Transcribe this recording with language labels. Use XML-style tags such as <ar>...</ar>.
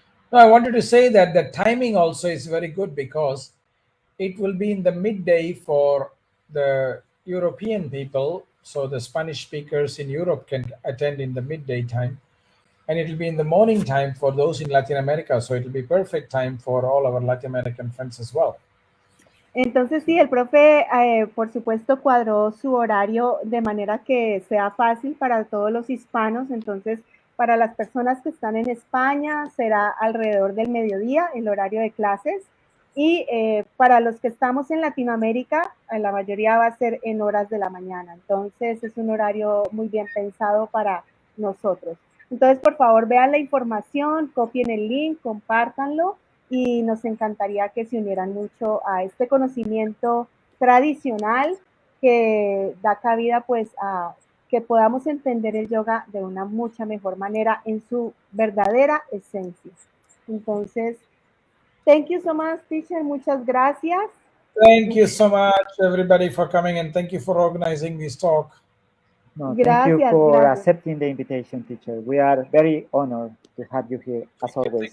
<en>No, I wanted to say that the timing also is very good, because it will be in the midday for the European people, so the Spanish speakers in Europe can attend in the midday time, and it will be in the morning time for those in Latin America, so it will be perfect time for all our Latin American friends as well.</en> <es>Entonces, sí, el profe, por supuesto, cuadró su horario de manera que sea fácil para todos los hispanos. Entonces, para las personas que están en España, será alrededor del mediodía, el horario de clases. Y para los que estamos en Latinoamérica, la mayoría va a ser en horas de la mañana. Entonces, es un horario muy bien pensado para nosotros. Entonces, por favor, vean la información, copien el link, compártanlo. Y nos encantaría que se unieran mucho a este conocimiento tradicional que da cabida pues a que podamos entender el yoga de una mucha mejor manera en su verdadera esencia. Entonces,</es> <en>thank you so much, teacher.</en> <es>Muchas gracias.</es> <en>Thank you so much, everybody, for coming, and thank you for organizing this talk. No, thank you for accepting the invitation, teacher. We are very honored to have you here, as always.</en>